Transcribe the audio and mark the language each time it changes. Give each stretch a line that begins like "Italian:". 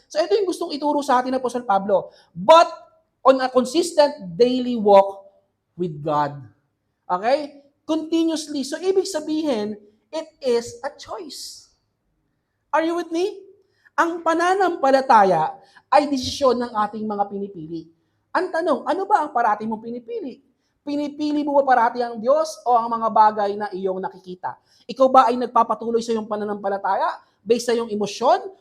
Filipino: So ito yung gustong ituro sa atin ng Apostle Pablo.
English: But on a consistent daily walk with God. Okay? Continuously. So
Filipino: ibig sabihin,
English: it is a choice. Are you with me?
Filipino: Ang pananampalataya ay desisyon ng ating mga pinipili. Ang tanong, ano ba ang parati mong pinipili? Pinipili mo ba parati ang Diyos o ang mga bagay na iyong nakikita? Ikaw ba ay nagpapatuloy sa iyong pananampalataya based sa iyong emosyon?